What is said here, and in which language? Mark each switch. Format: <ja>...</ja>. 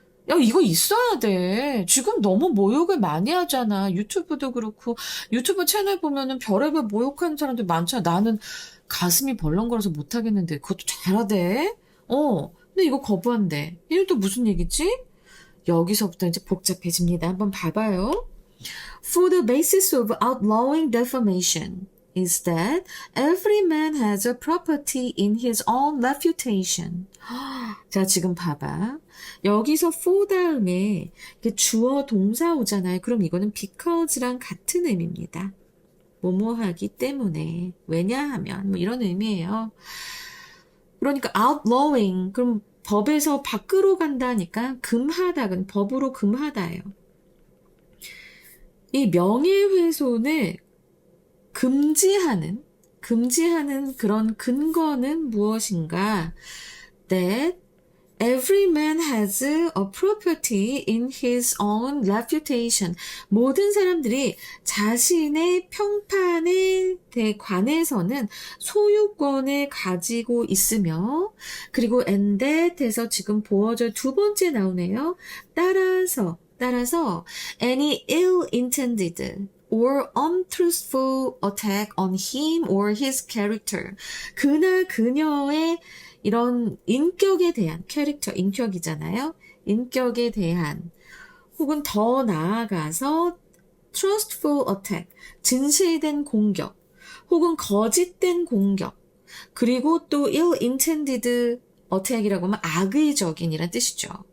<ko>야, 이거 있어야 돼. 지금 너무 모욕을 많이 하잖아. 유튜브도 그렇고 유튜브 채널 보면은 별의별 모욕하는 사람들 많잖아. 나는 가슴이 벌렁거려서 못하겠는데 그것도 잘하대. 근데 이거 거부한대. 이건 또 무슨 얘기지? 여기서부터 이제 복잡해집니다. 한번 봐봐요.</ko> <en>For the basis of outlawing defamation is that every man has a property in his own reputation.</en> <ko>자, 지금 봐봐. 여기서 for 다음에 주어 동사 오잖아요. 그럼 이거는 because랑 같은 의미입니다. 뭐뭐 하기 때문에, 왜냐하면 뭐 이런 의미예요. 그러니까 outlawing, 그럼 법에서 밖으로 간다니까 금하다는 법으로 금하다예요. 이 명예훼손을 금지하는 그런 근거는 무엇인가?</ko> <en>That every man has a property in his own reputation.</en> <ko>모든 사람들이 자신의 평판에 관해서는 소유권을 가지고 있으며, 그리고 and that에서 지금 보어절 두 번째 나오네요. 따라서</ko> <en>any ill-intended or untruthful attack on him or his character.</en> <ko>그나 그녀의 이런 인격에 대한, 캐릭터, 인격이잖아요. 인격에 대한, 혹은 더 나아가서</ko> <en>trustful attack,</en> <ko>진실된 공격, 혹은 거짓된 공격, 그리고 또</ko> <en>ill-intended attack</en> <ko>이라고 하면 악의적인이란 뜻이죠.</ko>